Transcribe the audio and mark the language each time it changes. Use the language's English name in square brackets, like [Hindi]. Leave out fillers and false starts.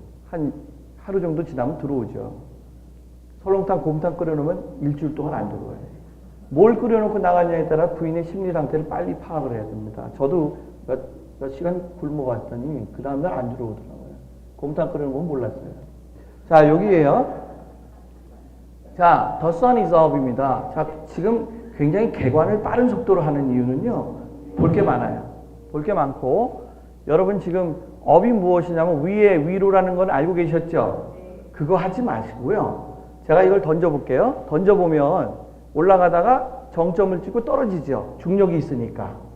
[Korean] 한 하루 정도 지나면 들어오죠. 설렁탕, 곰탕 끓여놓으면 일주일 동안 안 들어와요. 뭘 끓여놓고 나가냐에 따라 부인의 심리 상태를 빨리 파악을 해야 됩니다. 저도 몇 시간 굶어봤더니 그 다음날 안 들어오더라고요. 곰탕 끓여놓으면 몰랐어요. 자, 여기에요. [English] 자, the sun is up입니다. [Korean] 자, 지금 굉장히 개관을 빠른 속도로 하는 이유는요. 볼 게 많아요. 볼 게 많고 여러분 지금 up이 무엇이냐면 위로라는 건 알고 계셨죠? 그거 하지 마시고요. 제가 이걸 던져볼게요. 던져보면 올라가다가 정점을 찍고 떨어지죠. 중력이 있으니까.